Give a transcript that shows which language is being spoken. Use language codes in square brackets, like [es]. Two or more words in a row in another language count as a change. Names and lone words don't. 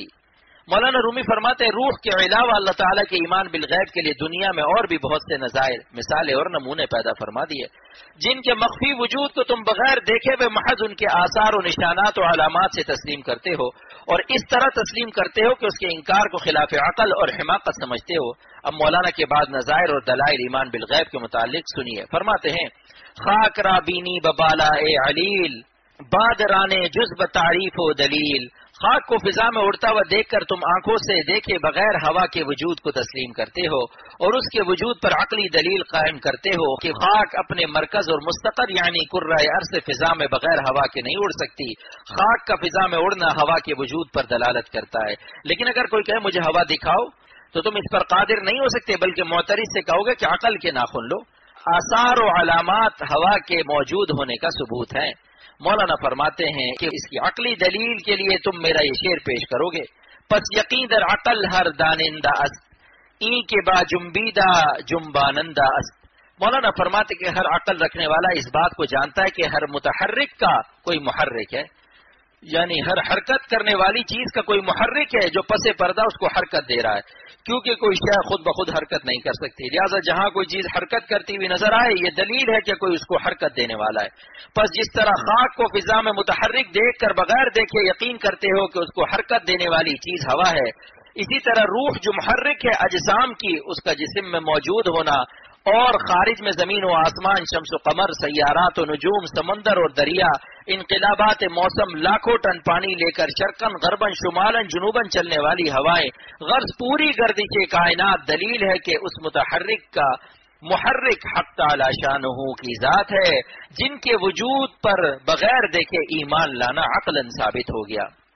[ur] مولانا رومی فرماتے ہیں روح کے علاوہ اللہ تعالیٰ کے ایمان بالغیب کے لیے دنیا میں اور بھی بہت سے نظائر، مثالیں اور نمونے پیدا فرما دیے جن کے مخفی وجود کو تم بغیر دیکھے ہوئے محض ان کے آثار و نشانات و علامات سے تسلیم کرتے ہو اور اس طرح تسلیم کرتے ہو کہ اس کے انکار کو خلاف عقل اور حماقت سمجھتے ہو۔ اب مولانا کے بعد نظائر اور دلائل ایمان بالغیب کے متعلق سنیے۔ فرماتے ہیں [fa] خاک را بینی ببالا اے علیل بادرانے جزب تعریف و دلیل، [ur] خاک کو فضا میں اڑتا ہوا دیکھ کر تم آنکھوں سے دیکھے بغیر ہوا کے وجود کو تسلیم کرتے ہو اور اس کے وجود پر عقلی دلیل قائم کرتے ہو کہ خاک اپنے مرکز اور مستقر یعنی کرۂ ارض فضا میں بغیر ہوا کے نہیں اڑ سکتی۔ خاک کا فضا میں اڑنا ہوا کے وجود پر دلالت کرتا ہے، لیکن اگر کوئی کہے مجھے ہوا دکھاؤ تو تم اس پر قادر نہیں ہو سکتے، بلکہ معترض سے کہو گے کہ عقل کے ناخن لو۔ آثار و علامات ہوا کے موجود ہونے کا ثبوت ہے۔ مولانا فرماتے ہیں کہ اس کی عقلی دلیل کے لیے تم میرا یہ شعر پیش کرو گے، [fa] پس یقین در عقل ہر دانندہ است این کے با جنبیدہ جنبانندہ است۔ [ur] مولانا فرماتے کہ ہر عقل رکھنے والا اس بات کو جانتا ہے کہ ہر متحرک کا کوئی محرک ہے، یعنی ہر حرکت کرنے والی چیز کا کوئی محرک ہے جو پس پردہ اس کو حرکت دے رہا ہے، کیونکہ کوئی شے خود بخود حرکت نہیں کر سکتی، لہٰذا جہاں کوئی چیز حرکت کرتی ہوئی نظر آئے یہ دلیل ہے کہ کوئی اس کو حرکت دینے والا ہے۔ پس جس طرح خاک کو فضا میں متحرک دیکھ کر بغیر دیکھے یقین کرتے ہو کہ اس کو حرکت دینے والی چیز ہوا ہے، اسی طرح روح جو محرک ہے اجسام کی، اس کا جسم میں موجود ہونا اور خارج میں زمین و آسمان، شمس و قمر، سیارات و نجوم، سمندر اور دریا، انقلابات موسم، لاکھوں ٹن پانی لے کر [ar] شرقن غربن شمالن جنوبن [ur] چلنے والی ہوائیں، غرض پوری گردش کائنات دلیل ہے کہ اس متحرک کا محرک حق تعالی شانہ کی ذات ہے، جن کے وجود پر بغیر دیکھے ایمان لانا عقلاً ثابت ہو گیا۔